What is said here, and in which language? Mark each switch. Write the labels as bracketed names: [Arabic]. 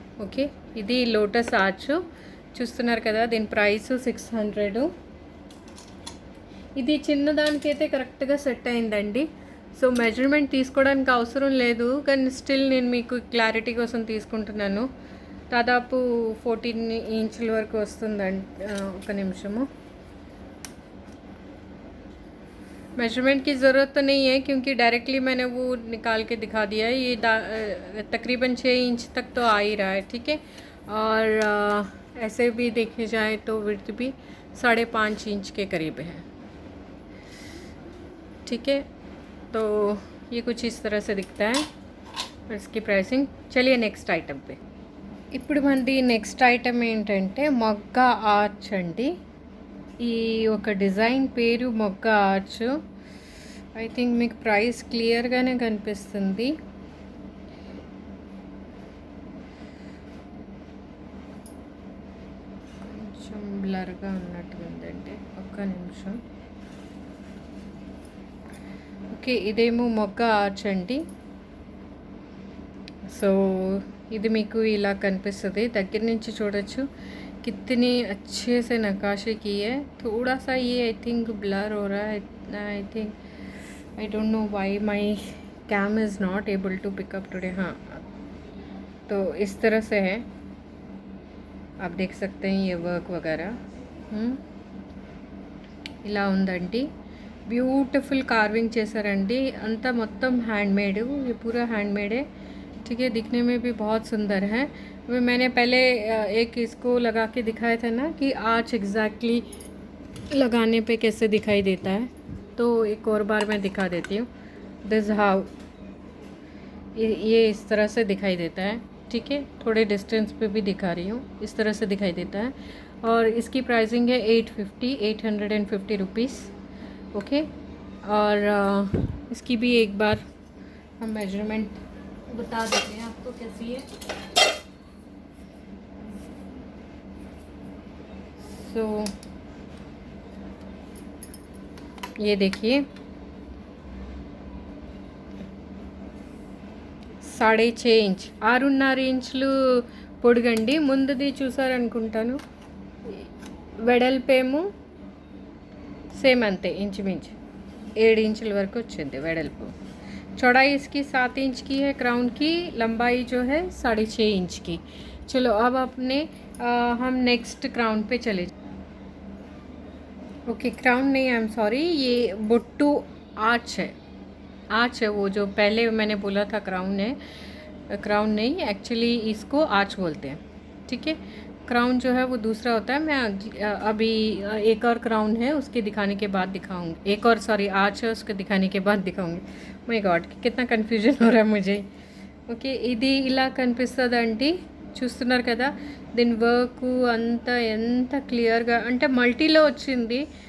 [Telugu] Okay, ఇది lotus arch చూస్తున్నారు కదా, దీని ప్రైస్ 600. ఇది చిన్నదానికైతే కరెక్ట్గా సెట్ అయిందండి. సో మెజర్మెంట్ తీసుకోవడానికి అవసరం లేదు, కానీ స్టిల్ నేను మీకు క్లారిటీ కోసం తీసుకుంటున్నాను. దాదాపు 14 ఇంచుల వరకు వస్తుందండి. ఒక నిమిషము, [Hindi] मेजरमेंट की ज़रूरत तो नहीं है क्योंकि डायरेक्टली मैंने वो निकाल के दिखा दिया है. ये तकरीबन 6 इंच तक तो आ ही रहा है. ठीक है, और ऐसे भी देखी जाए तो विड्थ भी 5.5 इंच के करीब है. ठीक है, तो ये कुछ इस तरह से दिखता है और इसकी प्राइसिंग. चलिए नेक्स्ट आइटम पे. [Telugu] ఇప్పుడు మనది నెక్స్ట్ ఐటమ్ ఏంటంటే మొగ్గ ఆర్చ్ అండి. ఈ ఒక డిజైన్ పేరు మొగ్గ ఆర్చ్. ఐ థింక్ మీకు ప్రైస్ క్లియర్గానే కనిపిస్తుంది. కొంచెం బ్లర్గా ఉన్నట్టుగా ఉందండి, ఒక్క నిమిషం. ఓకే, ఇదేమో మొగ్గ ఆర్చ్ అండి. సో ఇది మీకు ఇలా కనిపిస్తుంది, దగ్గర నుంచి చూడొచ్చు. [Hindi] कितनी अच्छे से नक्काशी की है. थोड़ा सा ये आई थिंक ब्लर हो रहा है. [English] I think I don't know why my cam is not able to pick up today. [Hindi] हाँ, तो इस तरह से है, आप देख सकते हैं ये वर्क वगैरह. [Telugu] ఇలా ఉందండి. బ్యూటిఫుల్ కార్వింగ్ చేశారండి, అంతా మొత్తం హ్యాండ్మేడ్. [Hindi] ये पूरा हैंडमेड है. ठीक है, दिखने में भी बहुत सुंदर है. मैंने पहले एक इसको लगा के दिखाया था ना कि आर्च एग्जैक्टली लगाने पे कैसे दिखाई देता है, तो एक और बार मैं दिखा देती हूँ. [English] this how [Hindi] ये इस तरह से दिखाई देता है. ठीक है, थोड़े डिस्टेंस पे भी दिखा रही हूँ, इस तरह से दिखाई देता है. और इसकी प्राइसिंग है 850 रुपीज़. ओके, और इसकी भी एक बार हम मेजरमेंट बता देते हैं आपको कैसी है. सो ये देखिए [Telugu] 6.5 ఇంచ్, 6.5 ఇంచులు పొడుగండి. ముందుది చూసారనుకుంటాను, వెడల్పేమో సేమ్ అంతే, ఇంచుమించు 7 ఇంచుల వరకు వచ్చింది వెడల్పు. [Hindi] चौड़ाई इसकी 7 इंच की है, क्राउन की लंबाई जो है 6.5 इंच की. चलो अब अपने हम नेक्स्ट क्राउन पे चले. ओके, क्राउन नहीं, आई एम सॉरी, ये बुट्टू आर्च है. आर्च है वो जो पहले मैंने बोला था क्राउन है. क्राउन नहीं, एक्चुअली इसको आर्च बोलते हैं. ठीक है, क्राउन जो है वो दूसरा होता है. मैं अभी एक और क्राउन है, उसके दिखाने के बाद दिखाऊंगी. एक और सॉरी आर्च है, उसके दिखाने के बाद दिखाऊंगी. [English] my God, [Hindi] कितना కన్ఫ్యూజన్ हो रहा है मुझे. [Telugu] ఓకే, ఇది ఇలా కనిపిస్తుందండి, చూస్తున్నారు కదా. దీని వర్క్ అంతా ఎంత క్లియర్గా అంటే మల్టీలో వచ్చింది.